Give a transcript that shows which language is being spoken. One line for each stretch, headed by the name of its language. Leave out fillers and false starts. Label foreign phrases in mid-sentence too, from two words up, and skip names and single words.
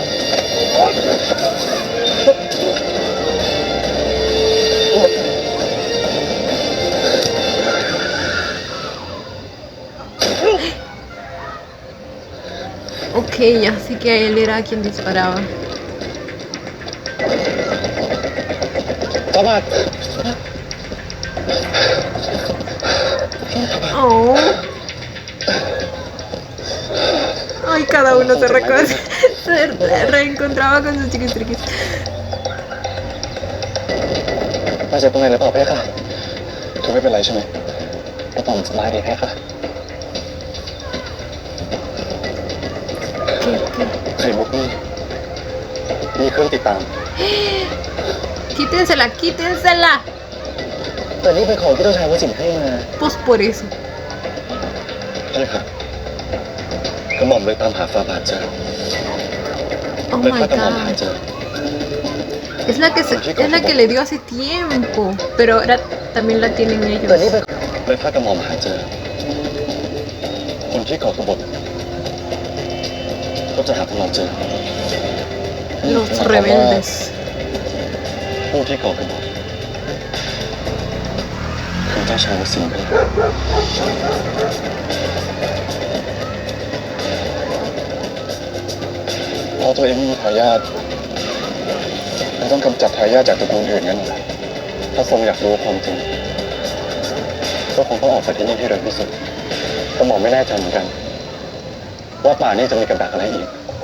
Spanish: Ok, así que él era quien disparaba.
Thai: สบาย Oh.
Spanish: Ay, cada uno se reencontraba con sus chiquistriquis.
Thai: มาเจ็บตรงไหนหรือเปล่าเพคะเธอไม่เป็นไรใช่ไหมกระหม่อมสบายดีเพคะไข่มุกนี่มีเครื่องติดตาม
Spanish: Quítensela, quítensela.
Thai: แต่นี่เป็นของที่เจ้าชายวสินให้มา
Spanish: Pues por eso.
Thai: ใช่ครับกระหม่อมเลยตามหาฟาบาทเจอ
English: Oh
Thai: เลย
English: my
Thai: ถ้ากระหม่อมหา
English: god.
Thai: เจอ
Spanish: Es la que le dio hace tiempo. Pero ahora también la tienen
Thai: แต่นี่
Spanish: ellos.
Thai: เป็น เลยถ้ากระหม่อมหาเจอ คนที่ก่อกบฏก็จะหากระหม่อมเจอ
Spanish: Los rebeldes.
Thai: ผู้ที่ก่อกบฏคือเจ้าชายวสินไปแล้วพอตัวเองไม่มีทายาทแล้วต้องกำจัดทายาทจากตระกูลอื่นงั้นเหรอถ้าทรงอยากรู้ความจริงก็คงต้องออกจากที่นี่ให้เร็วที่สุดกระหม่อมไม่แน่ใจเหมือนกัน ว่าป่านี้จะมีกับดักอะไรอีก